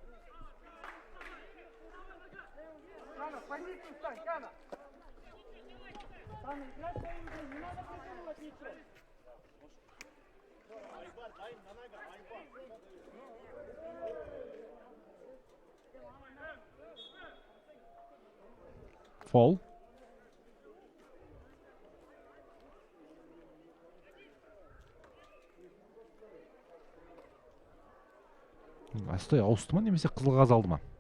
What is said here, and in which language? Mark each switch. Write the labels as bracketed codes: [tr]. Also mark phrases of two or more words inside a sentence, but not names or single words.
[ru] Кана, в позицию встань, Кана. Кана, играй своим игрой, не надо придумывать ничего. Айбар, дай на нога, Айбар. Фол. [kk] Астай ауысты ма немесе қызыл қағаз алды ма?